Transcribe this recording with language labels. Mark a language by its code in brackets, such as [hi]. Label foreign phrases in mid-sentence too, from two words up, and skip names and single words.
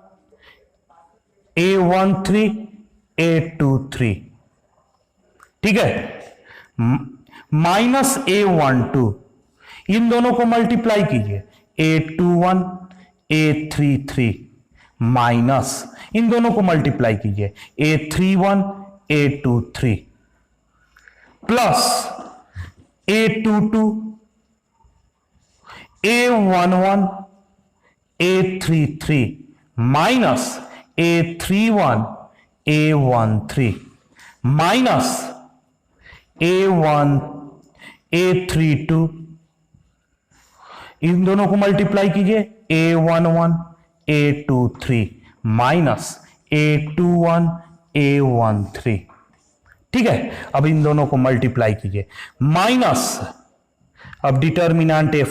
[hi] A13, A23, ठीक है, माइनस A12, इन दोनों को मल्टीप्लाई कीजिए, A21, A33, माइनस इन दोनों को मल्टीप्लाई कीजिए, A31, A23, प्लस A22, A11, A33, माइनस A31, A13, माइनस A1, A32, इन दोनों को मल्टीप्लाई कीजिए, A11, A23, माइनस A21, A13, ठीक है। अब इन दोनों को मल्टीप्लाई कीजिए, माइनस, अब डिटर्मिनेंट ए